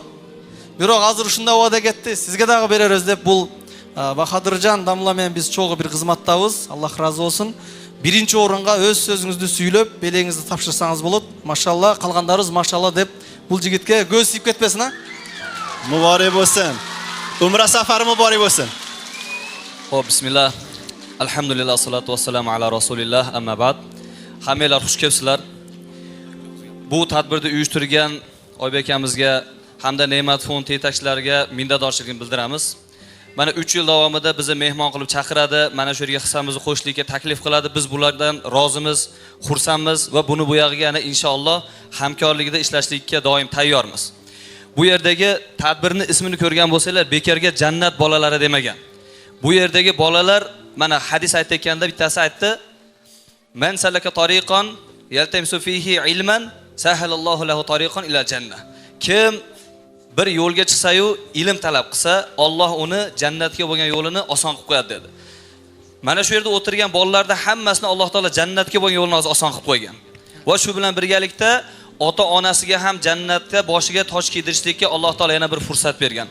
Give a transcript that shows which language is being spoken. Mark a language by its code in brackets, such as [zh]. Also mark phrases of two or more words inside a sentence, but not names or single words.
[ky] Бирок азыр ушундай убада кетти. Сизге дагы берербиз деп бул Бахадыржан Дамла менен биз чогуу бир кызматтабыз. Аллах разы болсун. Биринчи орунга өз сөзүңүздү сүйлөп, белеңизди тапшырсаңыз болот. Машалла, калгандарыбыз машалла деп бул жигитке көз тийип кетпесин, а? [uz] Muborak bo'lsin. Umra safari muborak bo'lsin. Xo'p, bismillah. [ar] الحمد لله، الصلاة والسلام على رسول الله، أما بعد. [uz] Hammanglar xush kelibsizlar. Bu tadbirni uyushtirgan Oybek akamizga hamda Ne'mat fond yetakchilariga minnatdorchiligimizni bildiramiz. Mana 3 yil davomida bizni mehmon qilib chaqiradi, mana shu yerga hissamizni qo'shishlikka taklif qiladi. Biz bulardan rozimiz, xursandmiz va buni bu yog'iga yana inshaalloh hamkorligida ishlashlikka doim tayyormiz. Bu yerdagi tadbirni ismini ko'rgan bo'lsanglar, bekarga jannat bolalari demagan. Bu yerdagi bolalar mana hadis aytayotganda bittasi aytdi: [ar] "من سلك طريقا يلتمس فيه علما، سهل الله له طريقا إلى الجنة." [uz] Kim bir yo'lga chiqsa-yu, ilm talab qilsa, Alloh uni jannatga bo'lgan yo'lini oson qilib qo'yadi dedi. Mana shu yerda o'tirgan bolalarda hammasini Alloh taolo jannatga bo'lgan yo'lini oson qilib qo'ygan. Va shu bilan birgalikda ota-onasiga ham jannatda boshiga toj kiydirishlikka Alloh taolo yana bir fursat bergan.